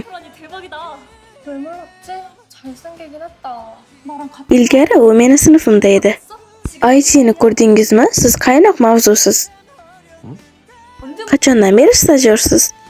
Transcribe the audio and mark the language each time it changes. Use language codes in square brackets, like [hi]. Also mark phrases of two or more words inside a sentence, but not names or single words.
[ko] 아니 대박이다. 왜 몰랐지? 잘생기긴 했다. 나랑 같이 [uz] Ilgari u meni sinfimda edi. IT'ni ko'rdingizmi? Siz qaynoq mavzusiz. Qachondan beri stajyorsiz?